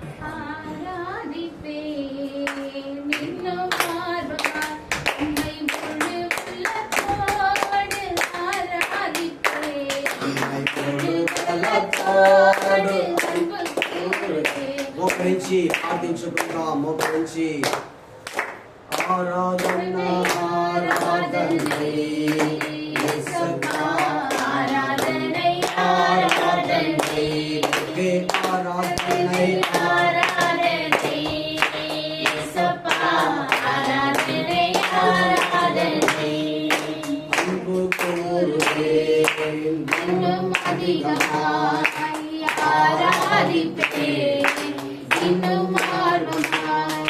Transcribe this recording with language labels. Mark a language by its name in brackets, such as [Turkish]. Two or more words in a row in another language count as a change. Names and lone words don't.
[Tamil] ஆராதிப்பேன், இன்னும் ஆர்வமாய் உம்மை முழு உள்ளத்தோடு ஆராதிப்பேன், உம்மை முழு உள்ளத்தோடு [Telugu] మోకరించి ప్రార్థించుకుందాం. మోకరించి ఆరాధన ఆరాధన యేసయ్యా, ఆరాధన [Tamil] உமக்கே ஆராதனை ஆராதனை இயேசப்பா ஆராதனை ஆராதனை அன்பு கூறுவேன் இன்னும் அதிகமாய் ஆராதிப்பேன் இன்னும் ஆர்வமாய்